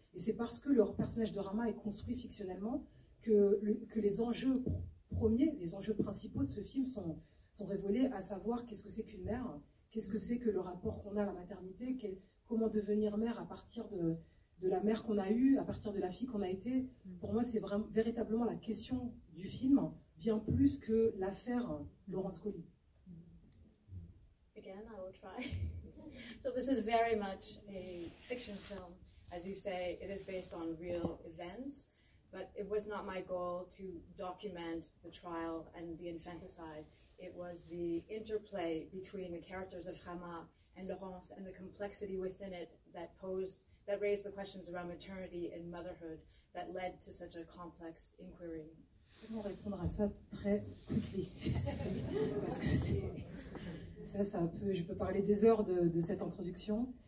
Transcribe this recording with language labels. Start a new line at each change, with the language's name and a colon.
French: Et c'est parce que le personnage de Rama est construit fictionnellement que les enjeux premiers, les enjeux principaux de ce film sont révélés, à savoir qu'est-ce que c'est qu'une mère, qu'est-ce que c'est que le rapport qu'on a à la maternité, comment devenir mère à partir de la mère qu'on a eue, à partir de la fille qu'on a été. Pour moi, c'est véritablement la question du film, bien plus que l'affaire Laurence Colli.
English: Again, I will try. So this is very much a fiction film. As you say, it is based on real events, but it was not my goal to document the trial and the infanticide. It was the interplay between the characters of Rama and Laurence and the complexity within it that raised the questions around maternity and motherhood that led to such a complex inquiry.
French: Comment répondre à ça très quickly? Parce que je peux parler des heures de cette introduction.